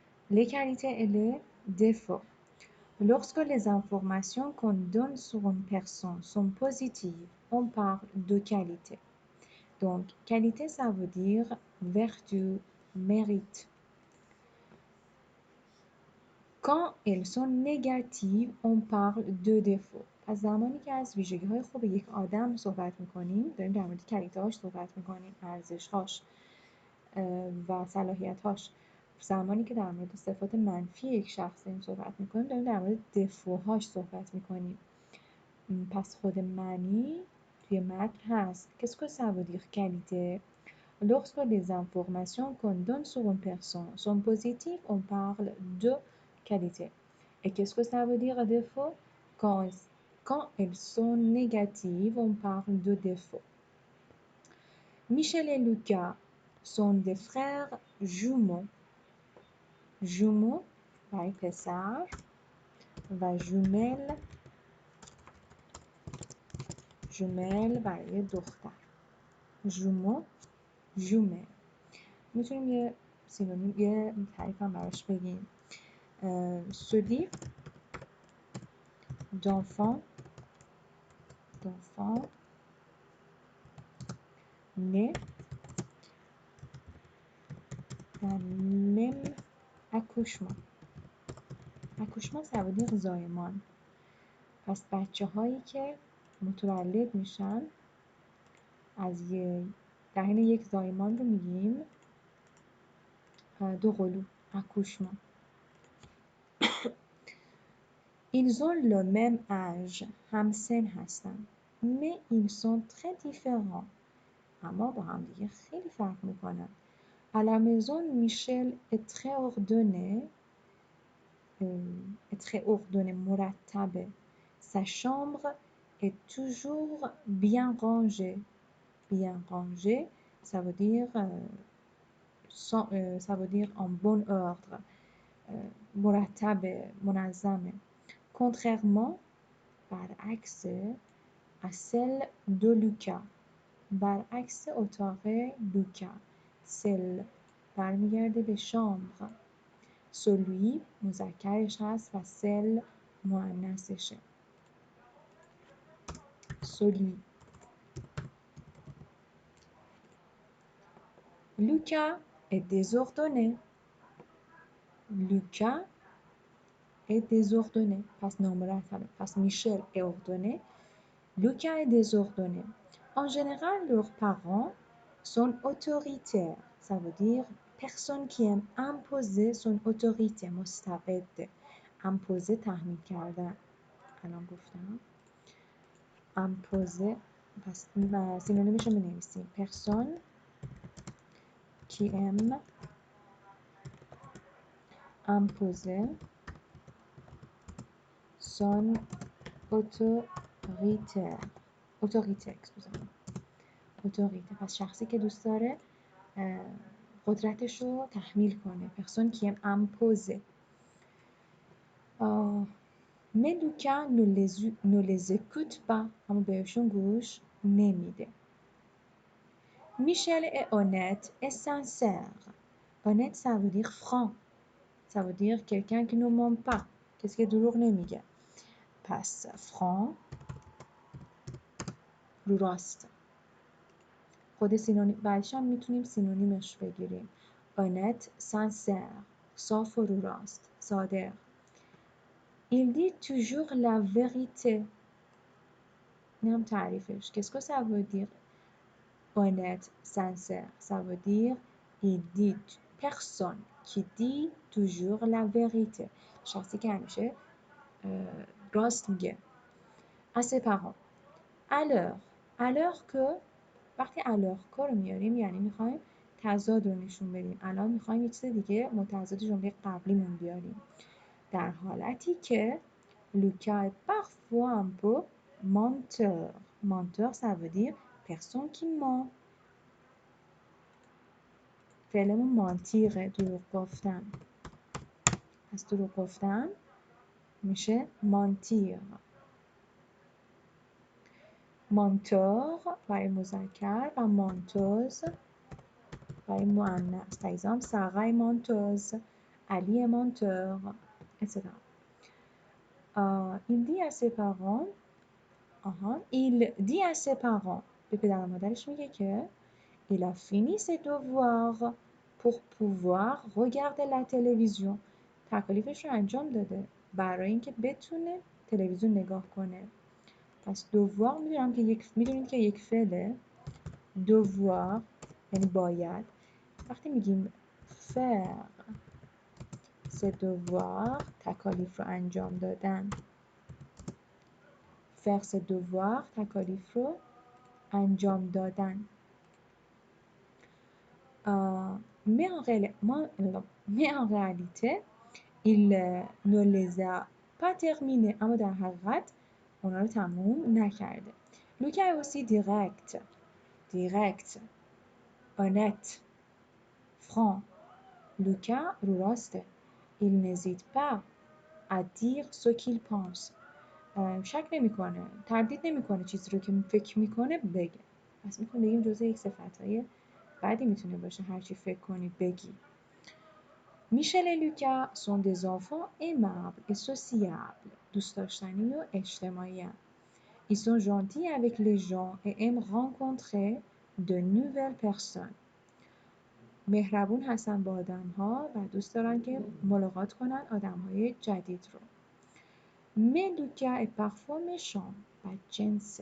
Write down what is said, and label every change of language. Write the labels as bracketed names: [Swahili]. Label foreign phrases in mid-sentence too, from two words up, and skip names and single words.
[French] Les qualités et les défauts. Lorsque les informations qu'on donne sur une personne sont positives, on parle de qualité. Donc, qualité, ça veut dire vertu, mérite. Quand elles sont négatives، on parle de défaut. [Persian] پس زمانی که از ویژگی‌های خوب یک آدم صحبت می‌کنیم، داریم در مورد کالیته‌هاش صحبت می‌کنیم، ارزش‌هاش و صلاحیت‌هاش. زمانی که در مورد صفات منفی یک شخص داریم صحبت می‌کنیم، داریم در مورد دفوهاش صحبت می‌کنیم. پس خود معنی توی متن هست. [French] Qu'est-ce que ça veut dire qualité? Lorsque les informations qu'on donne sur une personne sont positives, on parle de qualité. Et qu'est-ce que ça veut dire défaut? Quand elles sont négatives, on parle de défaut. Michel et Lucas sont des frères jumeaux. Jumeaux, [Persian] برای پسر و jumelle برای دختر. [French] jumeaux jumelle. [Persian] میتونیم یه سینونیم، یه تعریف هم براش بگیم. [French] celui d'enfant né d'un même accouchement. accouchement ça veut dire زایمان. [Persian] پس بچه هایی که متولد میشن از در حین یک زایمان رو میگیم دو قلو، [French] accouchement. Ils ont le même âge. [Persian] همسن هستن. [French] Mais ils sont très différents. [Persian] اما با هم دیگه خیلی فرق میکنن. [French] À la maison, Michel est très ordonné, مرتبه. Sa chambre est toujours bien rangée. Bien rangée, ça veut dire en bon ordre. [Persian] مرتبه، منظمه. [French] Contrairement برعکس à celle de Lucas. [Persian] برعکس اتاق لوکا. celle برمیگرده به شامبر. celui مذکرش هست و celle مؤنثشه. [French] celui. Lucas est désordonné. Lucas est désordonné. [Persian] پس نامرتبه. پس [French] Michel est ordonné. Lucas est désordonné. En général, leurs parents sont autoritaires. Ça veut dire personne qui aime imposer son autorité. [Persian] مستبد. imposer تحمیل کردن. الان گفتم. imposer. پس سینونیمش رو می‌نویسیم. [French] personne qui aime imposer son autorité. [Persian] پس شخصی که دوست داره قدرتش رو تحمیل کنه. [French] personne qui aime imposer. mais Lucas ne les écoute pas. [Persian] اما بهشون گوش نمیده. [French] Michel est honnête et sincère. honnête ça veut dire franc. ça veut dire quelqu'un qui ne ment pas. [Persian] کسی که دروغ نمیگه. پس franc رو راست. خود سینونیم بعدش هم میتونیم سینونیمش بگیریم. [French] honnête, sincère. [Persian] صاف و رو راست. صادق. [French] Il dit toujours la vérité. [Persian] این هم تعریفش. [French] Qu'est-ce que ça veut dire honnête, sincère? Ça veut dire il dit personne qui dit toujours la vérité. [Persian] شخصی که همیشه راست میگه. [French] à ses parents. alors que [Persian] وقتی [French] alors que [Persian] رو میاریم یعنی میخوایم تضاد رو نشون بدیم. الان میخوایم یه چیز دیگه متضاد جمله قبلیمون بیاریم. در حالتی که [French] Lucas est parfois un peu menteur. menteur ça veut dire personne qui ment. [Persian] فعلمون mentir دروغ گفتن. پس دروغ گفتن میشه mentir. menteur برای مذکر و menteuse برای مؤنث. [French] par exemple Sarah est menteuse. Ali est menteur, etc. Il dit à ses parents il dit à ses parents [Persian] به پدر و مادرش میگه که [French] il a fini ses devoirs pour pouvoir regarder la télévision. [Persian] تکالیفش رو انجام داده برای اینکه بتونه تلویزیون نگاه کنه. پس devoir میدونید که یک فعله. devoir یعنی باید. وقتی میگیم [French] faire ses devoirs [Persian] تکالیف رو انجام دادن. [French] faire ses devoirs [Persian] تکالیف رو انجام دادن. [French] mais en réalité il ne les a pas terminés. [Persian] اما در حقیقت اونا رو تموم نکرده. [French] لوکا est aussi direct honnête franc. [Persian] لوکا رو راسته. [French] il n'hésite pas à dire ce qu'il pense. [Persian] شک نمیکنه، تردید نمیکنه چیزی رو که فکر میکنه بگه. پس میتونیم بگیم جزء یک صفتهای بعدی میتونه باشه هر چی فکر کنی بگی. [French] میشل et لوکا sont des enfants aimables et sociables. [Persian] دوست داشتنی و اجتماعی هم. [French] Ils sont gentils avec les gens et aiment rencontrer de nouvelles personnes. [Persian] مهربون هستن با آدم‌ها و دوست دارن که ملاقات کنن آدم‌های جدید رو. [French] Mais Luca est parfois méchant, بدجنسه.